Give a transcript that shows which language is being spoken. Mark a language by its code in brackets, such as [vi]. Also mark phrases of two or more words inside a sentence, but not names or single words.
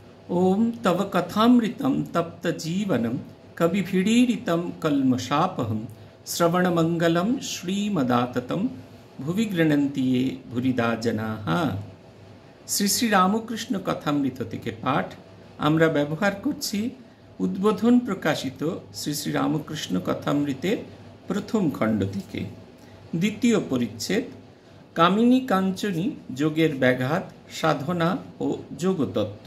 [sa] ओम तव कथामृतं तप्त जीवनं कविभिडीरितं कल्मषापहं श्रवणमंगलं श्रीमदाततं भुवि गृह्णन्ति ये भूरिदा जनाः। [bn] শ্রী শ্রী রামকৃষ্ণ কথামৃত থেকে পাঠ। আমরা ব্যবহার করছি উদ্বোধন প্রকাশিত শ্রী শ্রী রামকৃষ্ণ কথামৃতের প্রথম খণ্ড থেকে। দ্বিতীয় পরিচ্ছেদ, কামিনী কাঞ্চনী যোগের ব্যাঘাত, সাধনা ও যোগতত্ত্ব।